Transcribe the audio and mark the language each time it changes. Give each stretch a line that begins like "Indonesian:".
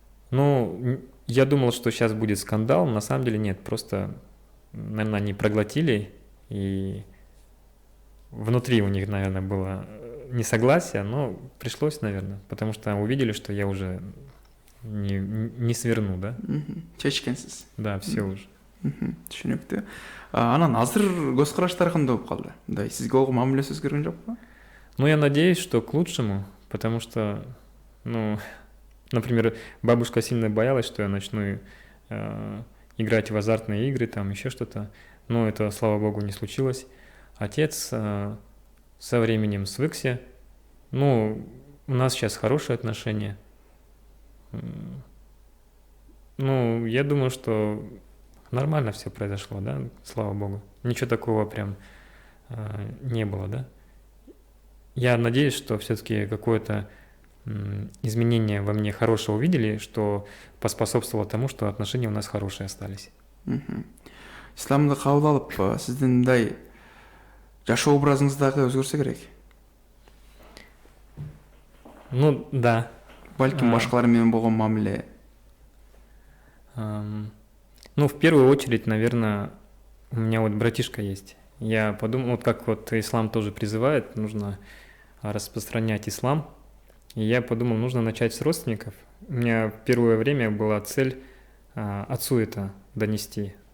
Russian: Ну, я думал, что сейчас будет скандал, на самом деле нет, просто, наверное, они проглотили, и внутри у них, наверное, было несогласие, но пришлось, наверное, потому что увидели, что я уже не сверну, да?
Kyrgyz: Чечкенсиз.
Russian: Да, все уже.
Kyrgyz: Түшүнүктүү. Анан азыр көз караштар кандай болуп калды? Мындай сизге болгон мамилеси өзгөргөн жокпу?
Russian: Ну, я надеюсь, что к лучшему, потому что, ну, например, бабушка сильно боялась, что я начну играть в азартные игры, там еще что-то. Но это, слава богу, не случилось. Отец со временем свыкся. Ну, у нас сейчас хорошие отношения. Ну, я думаю, что нормально все произошло, да, слава богу. Ничего такого прям не было, да. Я надеюсь, что все-таки какое-то изменение во мне хорошего увидели, что поспособствовало тому, что отношения у нас хорошие остались.
Kyrgyz: Исламды кабыл алып, сиздин мындай жашоо образыңыздагы өзгөрсө керек.
Russian: Ну, да.
Kyrgyz: Балким башкалар менен болгон мамиле.
Russian: Ну, в первую очередь, наверное, у меня вот братишка есть. Я подумал, вот как вот ислам тоже призывает, нужно распространять ислам. И я подумал, нужно начать с родственников. У меня в первое время была цель отцу это донести.